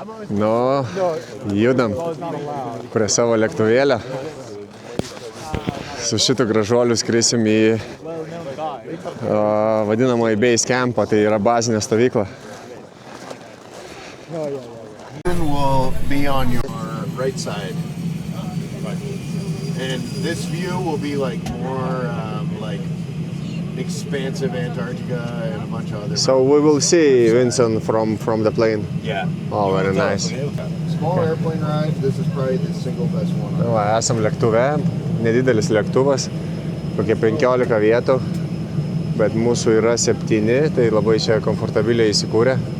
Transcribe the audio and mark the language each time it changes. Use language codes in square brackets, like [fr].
[lt] Nu, judam prie savo lėktuvėlio. Su šitu gražuoliu skrisim į vadinamąjį base campą, tai yra bazinė stovykla. [en] Will be on your right side, and this view will be like more like expansive Antarctica and a bunch of other. So we will see Vincent from the plane. Yeah. Oh, very nice. Small airplane ride. This is probably the single best one. [lt] Va, esam lėktuve, nedidelis lėktuvas, kokie 15 vietų, bet mūsų yra 7, tai labai čia komfortabiliai įsikūrę.